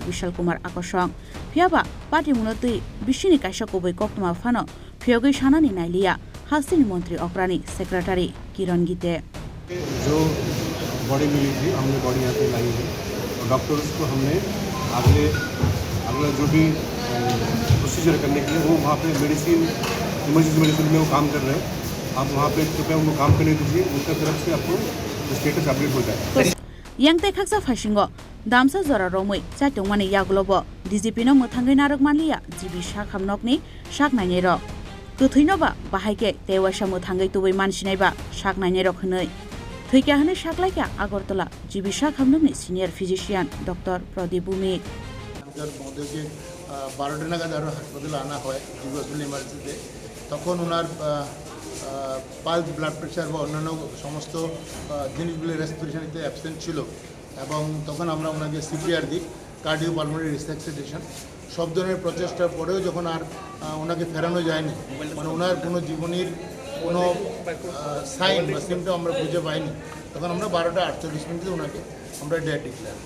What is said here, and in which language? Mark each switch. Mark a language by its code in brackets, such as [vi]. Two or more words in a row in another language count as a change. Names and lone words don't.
[trp] Vishal Kumar Akosong Phiya Patimoni tei bisini kaisa koboi koktoma phano Phiyogi sanani nailia Haste Mantri Okrani Secretary Kiran Gite [hi] जो बॉडी मिली थी हमने बॉडी यहाँ पे लाई है और डॉक्टर्स को हमने अगला जो भी प्रोसीजर करने के लिए वो वहाँ पे मेडिसिन इमरजेंसी मेडिसिन में वो काम कर रहे हैं आप वहाँ पे कृपया उनको काम करने दीजिए उनकी तरफ से आपको स्टेटस अपडेट हो जाए [trp] Yang te khaksa fashingo damsa jora romoi chatongmani yagulobo DGP no muthangai narok manliya DGP Sakham Nokni Saknainairok Kuthinoba bahaike tewasa muthangai tubai mansinaiba Saknainairok hnoi Thowikha hani saklaika Agartala DGP Sakham Nokni [en] senior physician [trp] Dr. Pradip Bumi [bn] মহোদয়কে 12টা নাগাদ আরও হাসপাতালে আনা হয় জিবি হসপিটাল ইমার্জেন্সিতে তখন ওনার [en] pulse blood pressure [bn] বা অন্যান্য সমস্ত জিনিসগুলি রেসপিরেশনিতে অ্যাবসেন্ট ছিল এবং তখন আমরা ওনাকে সিপিআর দিই [en] cardio pulmonary resuscitation [bn] সব ধরনের প্রচেষ্টার পরেও যখন আর ওনাকে ফেরানো যায়নি মানে ওনার কোনো জীবনীর কোনো সাইন বা সিমটম আমরা খুঁজে পাইনি, তখন আমরা 12:48 ওনাকে আমরা [en] dead declare [bn] করি।